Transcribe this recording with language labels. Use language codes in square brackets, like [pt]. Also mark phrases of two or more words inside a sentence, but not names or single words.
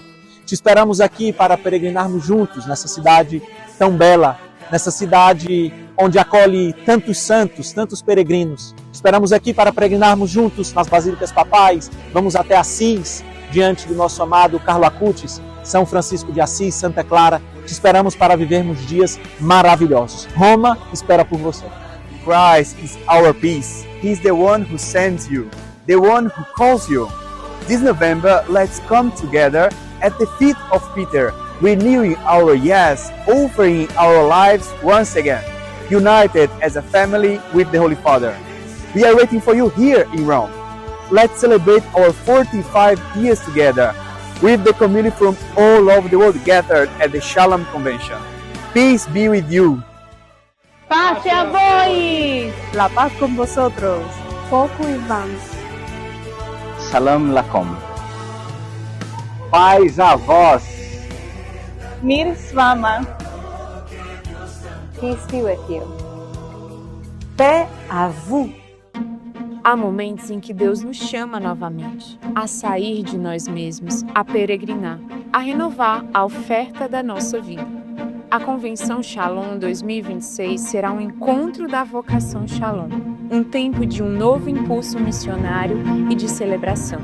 [pt] Te esperamos aqui para peregrinarmos juntos nessa cidade tão bela, nessa cidade onde acolhe tantos santos, tantos peregrinos. Te esperamos aqui para peregrinarmos juntos nas Basílicas Papais. Vamos até Assis, diante do nosso amado Carlo Acutis, São Francisco de Assis, Santa Clara. Te esperamos para vivermos dias maravilhosos. Roma espera por você. [en] Christ is our peace. He is the one who sends you, the one who calls you. This November, let's come together at the feet of Peter, renewing our yes, offering our lives once again, united as a family with the Holy Father. We are waiting for you here in Rome. Let's celebrate our 45 years together with the community from all over the world gathered at the Shalom Convention. Peace be with you. [pt] Paz a vós! [es] La paz con vosotros. Foco e vamos. [ar] سلام لكم. [pt] Paz a vós. [hr] Mir svama. [en] Peace be with you. [fr] Paix à vous. [pt] Há momentos em que Deus nos chama novamente a sair de nós mesmos, a peregrinar, a renovar a oferta da nossa vida. A Convenção Shalom 2026 será um encontro da vocação Shalom, um tempo de um novo impulso missionário e de celebração.